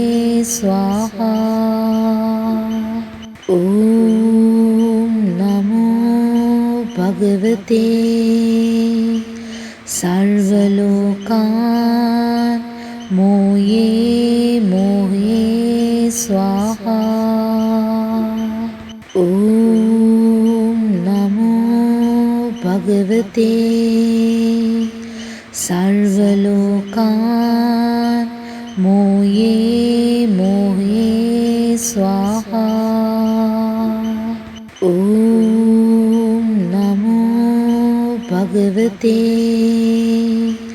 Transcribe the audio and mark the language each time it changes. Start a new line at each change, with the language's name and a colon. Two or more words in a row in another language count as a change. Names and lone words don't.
Sanskrit: स्वाहा ओम नमो भगवते सर्वलोकान मोहे स्वाहा ओम नमो භගවතේ සර්වලෝකාන් මෝයේ මෝහේ ස්වාහා ඕම් නමෝ භගවතේ